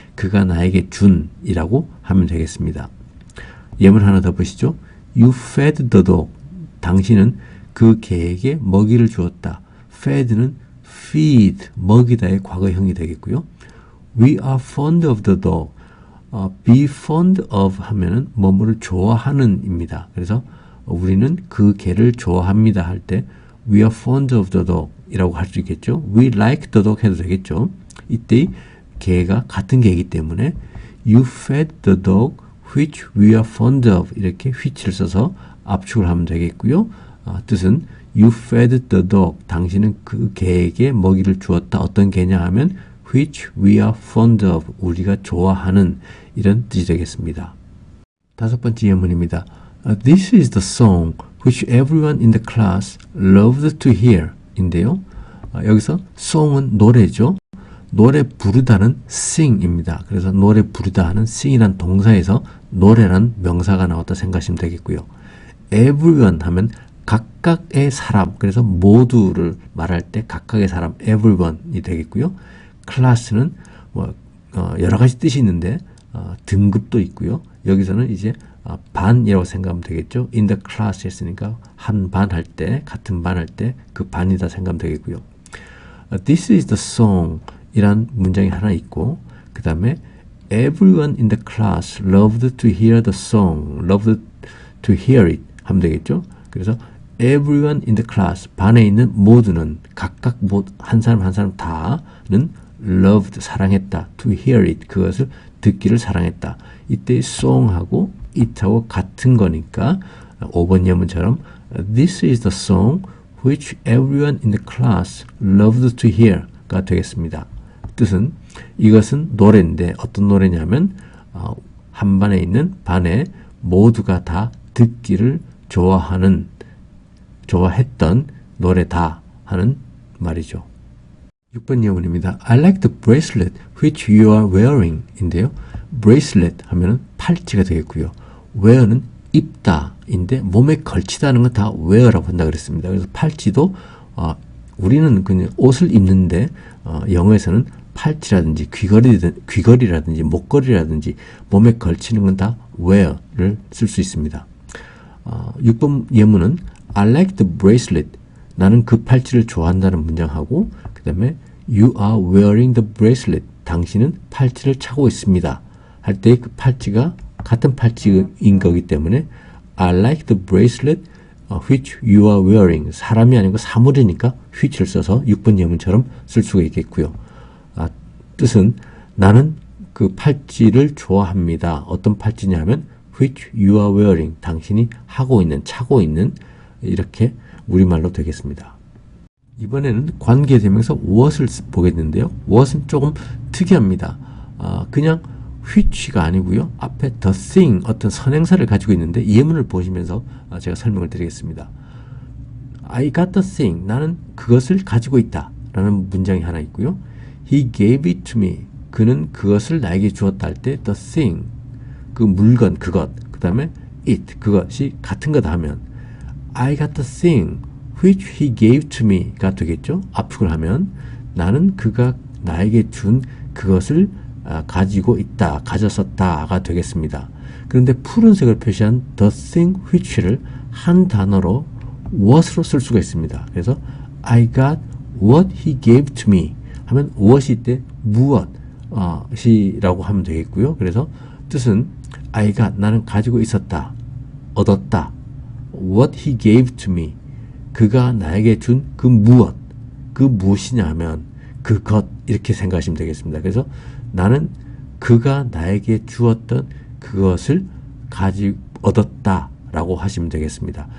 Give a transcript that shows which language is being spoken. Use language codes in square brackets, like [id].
[ko] 그가 나에게 준이라고 하면 되겠습니다. 예문 하나 더 보시죠. [en] You fed the dog. [ko] 당신은 그 개에게 먹이를 주었다. fed는 feed, 먹이다의 과거형이 되겠고요. [en] We are fond of the dog. [ko] be fond of 하면은 뭐뭐를 좋아하는 입니다. 그래서 우리는 그 개를 좋아합니다 할 때 [en] We are fond of the dog [ko] 이라고 할 수 있겠죠. [en] We like the dog [ko] 해도 되겠죠. 이때 개가 같은 개이기 때문에 [en] You fed the dog which we are fond of [ko] 이렇게 which를 써서 압축을 하면 되겠고요. 뜻은 [en] You fed the dog. [ko] 당신은 그 개에게 먹이를 주었다. 어떤 개냐 하면 [en] which we are fond of. [ko] 우리가 좋아하는 이런 뜻이 되겠습니다. 다섯 번째 예문입니다. [en] This is the song which everyone in the class loved to hear. [ko] 인데요. 여기서 song은 노래죠. 노래 부르다는 sing입니다. 그래서 노래 부르다 하는 sing이란 동사에서 노래란 명사가 나왔다 생각하시면 되겠고요. everyone 하면 각각의 사람, 그래서 모두를 말할 때 각각의 사람, everyone이 되겠고요. 클래스는 여러 가지 뜻이 있는데 등급도 있고요. 여기서는 이제 반이라고 생각하면 되겠죠. in the class 했으니까 한 반 할 때, 같은 반 할 때 그 반이다 생각하면 되겠고요. [en] This is the song [ko] 이란 문장이 하나 있고 그 다음에 [en] everyone in the class loved to hear the song, loved to hear it [ko] 하면 되겠죠. 그래서 [en] everyone in the class, [ko] 반에 있는 모두는 각각 한 사람 한 사람 다는 loved, 사랑했다. to hear it, 그것을 듣기를 사랑했다. [en] 이때 song하고 it [ko] 하고 같은 거니까 5번 예문처럼 [en] This is the song which everyone in the class loved to hear [ko] 가 되겠습니다. 뜻은 이것은 노래인데 어떤 노래냐면 한 반에 있는 반에 모두가 다 듣기를 좋아했던 노래다 하는 말이죠. 6번 예문입니다. [en] I like the bracelet which you are wearing [ko] 인데요. bracelet 하면은 팔찌가 되겠고요. wear는 입다 인데 몸에 걸치다는 건 다 wear라고 한다 그랬습니다. 그래서 팔찌도 우리는 그냥 옷을 입는데 영어에서는 팔찌라든지 귀걸이라든지 목걸이라든지 몸에 걸치는 건 다 wear를 쓸 수 있습니다. 6번 예문은 [en] I like the bracelet. [ko] 나는 그 팔찌를 좋아한다는 문장하고 그 다음에 [en] You are wearing the bracelet. [ko] 당신은 팔찌를 차고 있습니다. 할 때 그 팔찌가 같은 팔찌인 거기 때문에 [en] I like the bracelet which you are wearing. [ko] 사람이 아니고 사물이니까 which를 써서 6번 예문처럼 쓸 수가 있겠고요. 뜻은 나는 그 팔찌를 좋아합니다. 어떤 팔찌냐면 [en] which you are wearing. [ko] 당신이 하고 있는, 차고 있는, 이렇게 우리말로 되겠습니다. 이번에는 관계대명사 what을 보겠는데요. what은 조금 특이합니다. 그냥 which가 아니고요. 앞에 the thing, 어떤 선행사를 가지고 있는데 예문을 보시면서 제가 설명을 드리겠습니다. [en] I got the thing. [ko] 나는 그것을 가지고 있다. 라는 문장이 하나 있고요. [en] He gave it to me. [ko] 그는 그것을 나에게 주었다 할 때 the thing, 그 물건, 그것, 그 다음에 it, 그것이 같은 거다 하면 [en] I got the thing which he gave to me [ko] 가 되겠죠. 압축을 하면 나는 그가 나에게 준 그것을 가지고 있다, 가졌었다가 되겠습니다. 그런데 푸른색을 표시한 the thing which를 한 단어로 what으로 쓸 수가 있습니다. 그래서 [en] I got what he gave to me [ko] 하면 what이 때 무엇이라고 하면 되겠고요. 그래서 뜻은 I got, 나는 가지고 있었다, 얻었다. [en] what he gave to me, [ko] 그가 나에게 준 그 무엇, 그 무엇이냐 하면 그것, 이렇게 생각하시면 되겠습니다. 그래서 나는 그가 나에게 주었던 그것을 얻었다 라고 하시면 되겠습니다.